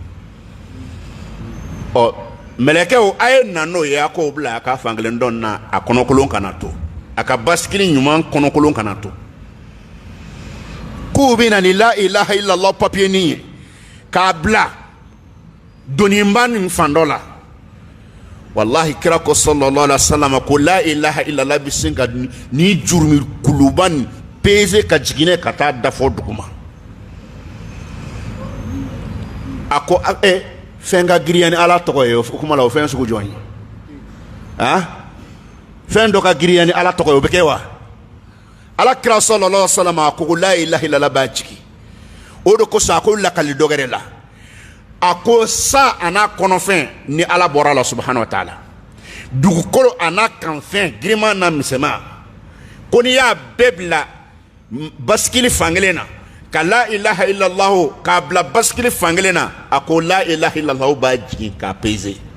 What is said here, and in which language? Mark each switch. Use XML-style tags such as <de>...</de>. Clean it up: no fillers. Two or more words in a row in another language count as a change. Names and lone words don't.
<bm>ɔ mɛlɛkɛw a ye na n'o ye a k'o bila a ka fankelen dɔn na a kɔnɔkolon kana to a ka basikili ɲuman kɔnɔkolon kana to k'u bɛ na ni</bm> <ar>لا إله إلا الله</ar> <bm>papiye nin ye k'a bila doniba nin fan dɔ la wallahi kira ko</bm> <ar>صلى الله عليه وسلم</ar> <bm>ko</bm> <ar>لا إله إلا الله</ar> <bm>bɛ sin ka ni jurumi kuluba nin peze ka jigin ka taa dafɔ duguma a ko fɛn ka girinya ni ala tɔgɔ ye o kuma la o fɛn sugu jɔn ye fɛn dɔ ka girinya ni ala tɔgɔ ye o bɛ kɛ wa ala kira</bm> <ar>صلى الله عليه وسلم</ar> <bm>a ko</bm> <ar>لا إله إلا الله</ar> <bm>b'a jigi o de ko sa ko lakali dɔ wɛrɛ la a ko sa a n'a kɔnɔfɛn ni ala bɔra la</bm> <ar>سبحانه وتعالى</ar> <bm>dugukolo a n'a kanfɛn giriman n'a misɛman ko n'i y'a bɛɛ bila basikili fankelen na ka</bm> <ar>لا إله إلا الله</ar> <bm>k'a bila basikili fankelen na a ko</bm> <ar>لا إله إلا الله</ar> <bm>b'a jigin k'a peze</bm>